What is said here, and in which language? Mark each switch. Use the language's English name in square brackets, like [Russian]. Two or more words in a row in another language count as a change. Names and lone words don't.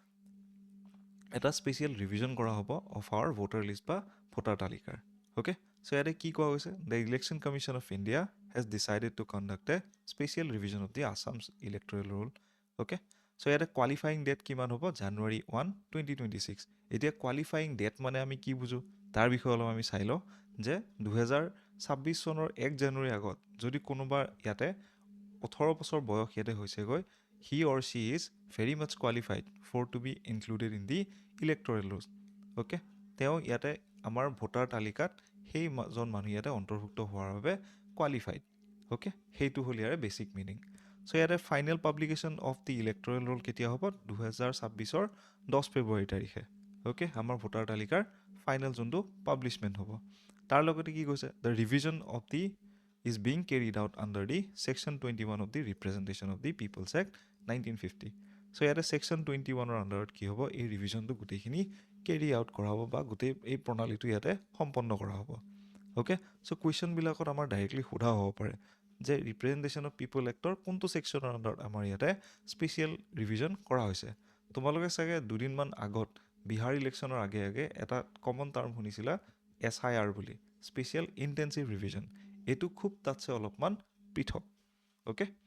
[English] এটা special revision [Assamese] কৰা হ'ব [English] of our voter list [Assamese] বা ভোটাৰ তালিকাৰ [English] okay so' [Assamese] ইয়াতে কি কোৱা হৈছে [English] the election commission of India has decided to conduct a special revision of the Assam's electoral roll okay so' ইয়াতে qualifying date [Assamese] কিমান হ'ব জানুৱাৰী 1, 2026 এতিয়া [English] qualifying date [Assamese] মানে আমি কি বুজোঁ তাৰ বিষয়ে অলপ আমি চাই লওঁ যে 2026 চনৰ 1 জানুৱাৰীৰ আগত যদি কোনোবা ইয়াতে 18 বছৰ বয়স ইয়াতে হৈছেগৈ [English] he or she is very much qualified for to be included in the electoral rolls [Assamese] okay তেওঁ ইয়াতে আমাৰ ভোটাৰ তালিকাত সেইজন মানুহ ইয়াতে অন্তৰ্ভুক্ত হোৱাৰ বাবে কোৱালিফাইড অ'কে সেইটো হ'ল ইয়াৰে বেছিক মিনিং চ' ইয়াতে [English] final publication of the electoral roll [Assamese] কেতিয়া হ'ব 2026 10 ফেব্ৰুৱাৰী তাৰিখে অ'কে আমাৰ ভোটাৰ তালিকাৰ ফাইনেল যোনটো পাব্লিছমেণ্ট হ'ব তাৰ লগতে কি কৈছে [English] the revision of the is being carried out under the Section 21 of the Representation of the People's Act 1950. [Assamese] So ইয়াতে Section 21 আণ্ডাৰত কি হ'ব এই ৰিভিজনটো গোটেইখিনি [English] carry out [Assamese] কৰা হ'ব বা গোটেই এই প্ৰণালীটো ইয়াতে সম্পন্ন কৰা হ'ব [English] okay so' [Assamese] কুৱেশ্যনবিলাকত আমাৰ ডাইৰেক্টলি সোধা হ'ব পাৰে যে [English] representation of people act [Assamese] কোনটো ছেকশ্যনৰ আণ্ডাৰত আমাৰ ইয়াতে স্পেচিয়েল ৰিভিজন কৰা হৈছে তোমালোকে চাগে দুদিনমান আগত বিহাৰ ইলেকশ্যনৰ আগে আগে এটা [English] common term [Assamese] শুনিছিলা SIR বুলি [English] special intensive revision [Assamese] এইটো খুব তাতছে অলপমান পৃথক অ'কে